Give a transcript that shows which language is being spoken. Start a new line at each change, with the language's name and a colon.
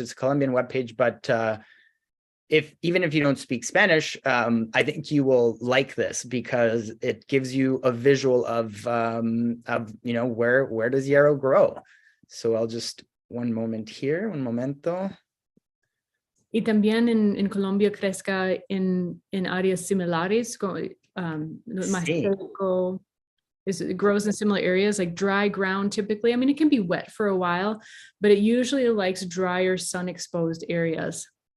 English: It's a Colombian web page, but even if you don't speak Spanish, I think you will like this because it gives you a visual of where does yarrow grow. So I'll just
Spanish: un momento. Y también en Colombia crezca en áreas similares, más seco.
English: It grows in similar areas, like dry ground typically. I mean, it can be wet for a while, but it usually likes drier, sun-exposed areas.